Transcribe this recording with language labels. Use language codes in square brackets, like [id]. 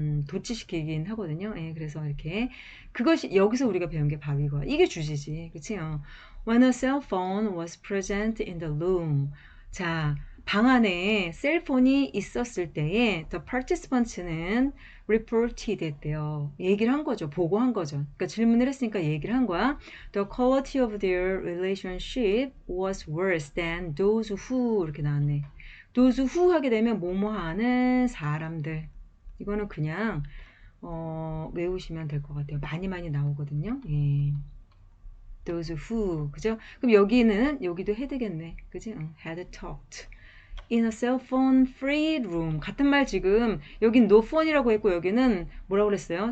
[ko] 도치시키긴 하거든요. 예, 그래서 이렇게 그것이 여기서 우리가 배운 게 바위거야. 이게 주제지. 그치? [en] When a cell phone was present in the room. [ko] 자, 방 안에 셀폰이 있었을 때에 [en] the participants는 reported [ko] 했대요. 얘기를 한 거죠. 보고한 거죠. 그러니까 질문을 했으니까 얘기를 한 거야. [en] The quality of their relationship was worse than those who [ko] 이렇게 나왔네. those who 하게 되면 뭐뭐 하는 사람들. 이거는 그냥 외우시면 될 것 같아요. 많이 나오거든요. 예. those who 그죠? 그럼 여기도 해야 되겠네. 그지? [en] had talked in a cell phone free room. [ko] 같은 말 지금 여긴 no phone이라고 했고 여기는 뭐라고 그랬어요?